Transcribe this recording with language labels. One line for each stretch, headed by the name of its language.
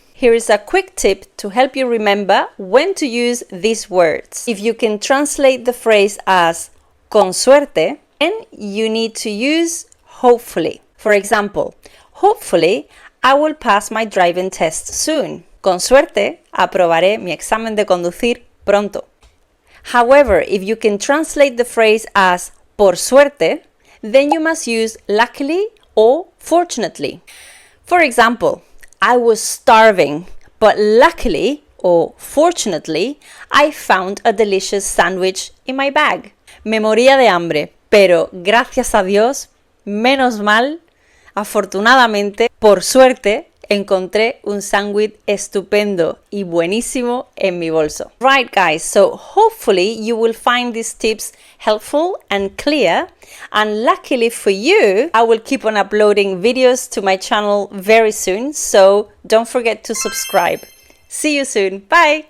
English: Here is a quick tip to help you remember when to use these words. If you can translate the phrase as
Spanish: con suerte,
English: then you need to use hopefully. For example, hopefully I will pass my driving test soon.
Spanish: Con suerte, aprobaré mi examen de conducir pronto.
English: However, if you can translate the phrase as
Spanish: por suerte,
English: then you must use luckily or fortunately. For example, I was starving, but luckily or fortunately, I found a delicious sandwich in my bag.
Spanish: Me moría de hambre, pero gracias a Dios, menos mal, afortunadamente, por suerte, encontré un sándwich estupendo y buenísimo en mi bolso.
English: Right guys, so hopefully you will find these tips helpful and clear, and luckily for you, I will keep on uploading videos to my channel very soon, so don't forget to subscribe. See you soon. Bye!